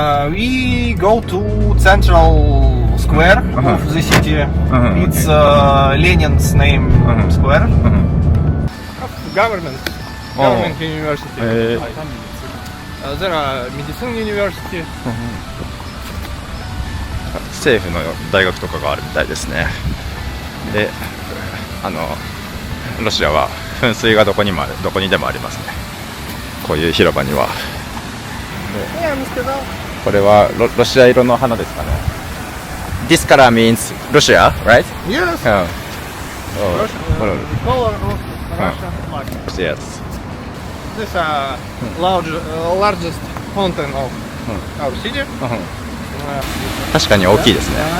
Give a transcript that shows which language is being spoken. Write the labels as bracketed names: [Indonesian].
[English] We go to central square of the city. It's Lenin's name square. Government university. There are medicine university. [Japanese] 政府の大学とかがあるみたいですね。で、ロシアは噴水がどこにでもありますね。こういう広場には。これはロシア色の花ですかね。 [English] This color means Russia, right? Yes. Oh. Color of Russian flag. Yes. This largest fountain of our city. [Japanese] 確かに大きいですね。